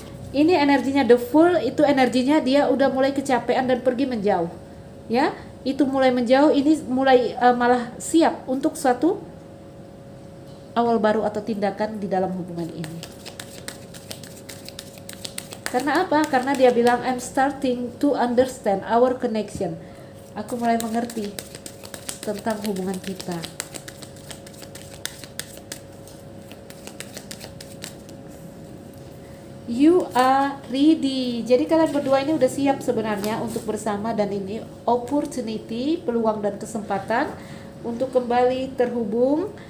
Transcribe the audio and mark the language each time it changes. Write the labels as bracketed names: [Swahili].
[Indonesian] Ini energinya [English] the full, [Indonesian] itu energinya dia udah mulai kecapean dan pergi menjauh. Ya, itu mulai menjauh, ini mulai malah siap untuk suatu awal baru atau tindakan di dalam hubungan ini. Karena apa? Karena dia bilang [English] I'm starting to understand our connection. [Indonesian] Aku mulai mengerti tentang hubungan kita. [English] You are ready. [Indonesian] Jadi kalian berdua ini udah siap sebenarnya untuk bersama, dan ini opportunity, peluang dan kesempatan untuk kembali terhubung.